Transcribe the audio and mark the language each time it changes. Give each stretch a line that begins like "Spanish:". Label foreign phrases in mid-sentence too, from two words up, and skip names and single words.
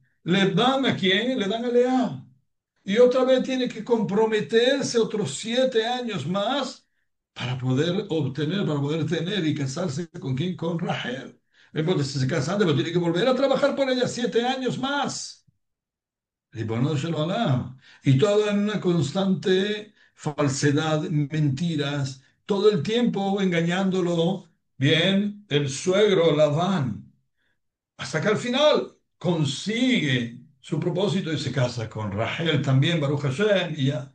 Spanish: ¿Le dan a quién? Le dan a Lea. Y otra vez tiene que comprometerse otros 7 años más para poder tener y casarse con quién? Con Rahel. Entonces se casan, pero tiene que volver a trabajar por ella 7 años más.
Hebrew: רבונו של עולם.
Spanish: Y todo en una constante falsedad, mentiras, todo el tiempo engañándolo. Bien, el suegro Labán, hasta que al final consigue su propósito y se casa con Rahel también,
Hebrew: ברוך השם,
Spanish: y ya.